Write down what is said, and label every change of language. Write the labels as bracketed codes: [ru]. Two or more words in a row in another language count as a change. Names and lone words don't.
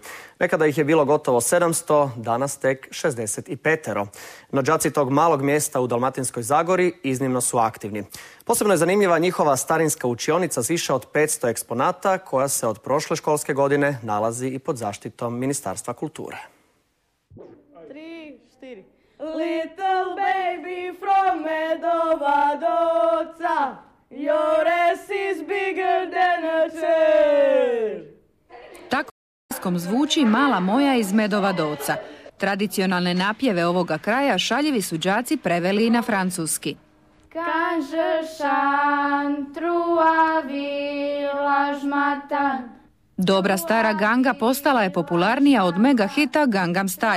[hr] Nekada ih je bilo gotovo 700, danas tek 65. No đaci tog malog mjesta u Dalmatinskoj Zagori iznimno su aktivni. Posebno je zanimljiva njihova starinska učionica s više od 500 eksponata koja se od prošle školske godine nalazi i pod zaštitom Ministarstva kulture. 3, 4. [en] Little baby from Medova Doca, your ass is bigger than a chair. [hr] Tako zvuči Mala moja iz Medova Doca. Tradicionalne napjeve ovoga kraja šaljivi su đaci preveli i na francuski. Dobra stara ganga postala je popularnija od mega hita Gangnam Style.